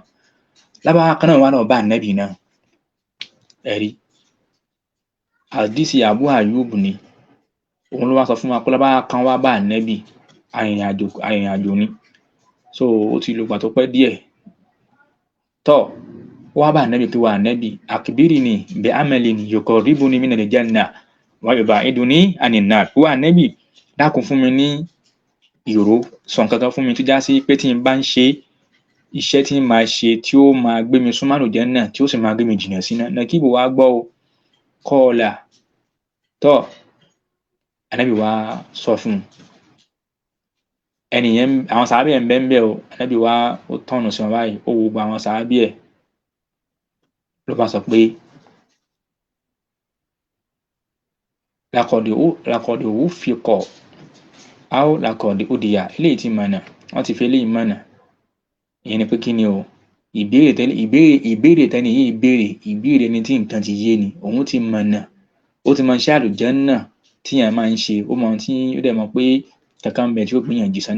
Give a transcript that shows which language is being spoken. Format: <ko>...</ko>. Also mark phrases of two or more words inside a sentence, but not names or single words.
<yo>Lárúbáwá kan náà wà lọ bá ànábì náà, ẹ̀rí àdìsí Abu Ayyub ni, òun ló wá sọ fún wa pé lárúbáwá kan wá bá ànábì, arìnrìnàjò ni, so ó ti lò gbà tó pẹ́ díẹ̀, tọ́ wá bá ànábì pé wà ànábì</yo> <ar>أخبرني بعمل يقربني من الجنة ويبعدني عن النار,</ar> <yo>wà ànábì dákun fún mi ní ìró, sọ nǹkan kan fún mi tó já sí pé tí n bá ń ṣe iṣẹ́ tí n máa ṣe tí ó máa gbé mi súnmọ́ àlùjánnà tí ó sì máa gbé mi jìnnà síná. Nàkíbù wá gbọ́ o, kọ́ọ̀là, tọ́ ànábì wá sọ fún un, ẹnìyẹn àwọn sàábì ẹ̀ ń bẹ́ẹ̀ o, ànábì wá ó tọ̀nù sí wọn báyìí, ó wo gbogbo àwọn sàábì ẹ̀ ló bá sọ pé</yo> <ar>لقد وفق أو لقد هدي,</ar> <yo>eléyìí ti mọ̀nà, wọ́n ti fi eléyìí mọ̀nà. Ìyẹn ni pé kí ni o, ìbéèrè tẹ́ni yìí ìbéèrè ẹni tí nǹkan ti yé ni, òun ti mọ̀nà, ó ti mọ iṣẹ́ àlùjánnà tí èèyàn máa ń ṣe, ó mọ tí ó dẹ̀ mọ̀ pé kankan ń bẹ tí ó gbìyànjú sánà.</yo>